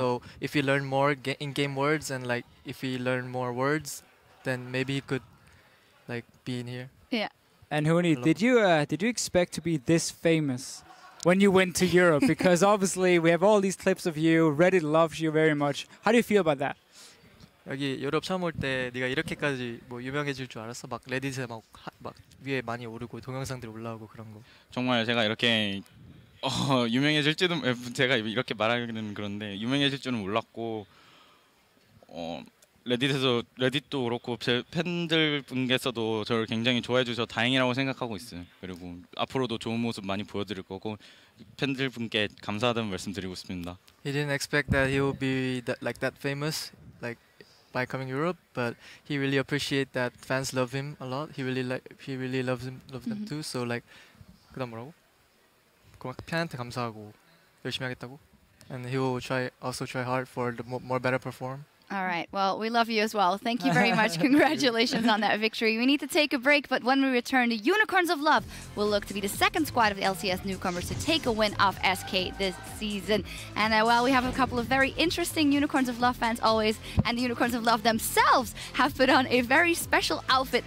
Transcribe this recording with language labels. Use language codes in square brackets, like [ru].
[en] So if he learn more in-game words and like if he learn more words, then maybe he could like be in here. Yeah. And Huni, did you expect to be this famous when you went to Europe? Because obviously we have all these clips of you. Reddit loves you very much. How do you feel about that? [ko] 여기 유럽 처음 올 때 네가 이렇게까지 뭐 유명해질 줄 알았어? 막 레딧에 막 위에 많이 오르고 동영상들이 올라오고 그런 거. 정말 제가 이렇게 유명해질지도 제가 이렇게 말하기는 그런데 유명해질 줄은 몰랐고 레딧도 그렇고 제 팬들 분께서도 저를 굉장히 좋아해 주셔서 다행이라고 생각하고 있어요. 그리고 앞으로도 좋은 모습 많이 보여드릴 거고 팬들 분께 감사하다는 말씀드리고 싶습니다. [en] He didn't expect that he would be that famous like by coming Europe, but he really appreciate that fans love him a lot. He really loves them too. So like [ko] 그다음 뭐라고? 팬한테 감사하고 열심히 하겠다고. [en] And he will also try hard for the more better perform. All right. Well, we love you as well. Thank you very much. Congratulations on that victory. We need to take a break, but when we return, the Unicorns of Love will look to be the second squad of the LCS newcomers to take a win off SK this season. And well, we have a couple of very interesting Unicorns of Love fans always, and the Unicorns of Love themselves have put on a very special outfit.